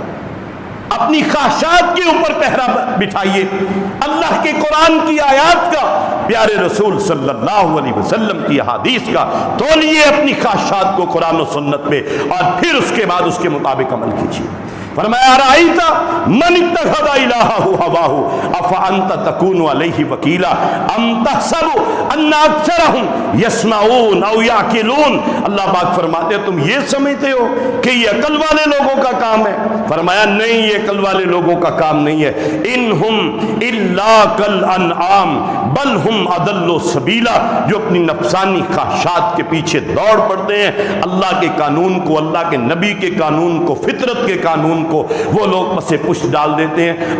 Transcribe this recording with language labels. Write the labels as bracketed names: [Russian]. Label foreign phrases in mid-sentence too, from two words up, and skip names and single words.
[Urdu] اپنی خواہشات کے اوپر پہرا بٹھائیے، اللہ کے قرآن کی آیات کا، پیارے رسول [Arabic] صلی اللہ علیہ وسلم [Urdu] کی احادیث کا تولیے اپنی خواہشات کو قرآن و سنت پہ، اور پھر اس کے بعد اس کے مطابق عمل کیجیے۔ [Arabic] फरमाया أرأيت من اتخذ إلهه هواه أفأنت تكون عليه وكيلا أم تحسب أن أكثرهم يسمعون أو يعقلون. [Urdu] اللہ پاک فرماتے ہیں تم یہ سمجھتے ہو کہ یہ عقل والے لوگوں کا کام ہے? فرمایا نہیں، یہ عقل والے لوگوں کا کام نہیں ہے. [Arabic] إن هم إلا كالأنعام بل هم أضل سبيلا. [Urdu] جو اپنی نفسانی خواہشات کے پیچھے دوڑ پڑتے ہیں، اللہ کے قانون کو، اللہ کے نبی کے قانون کو، فطرت کے قانون کو وہ لوگ پسِ پشت ڈال دیتے ہیں.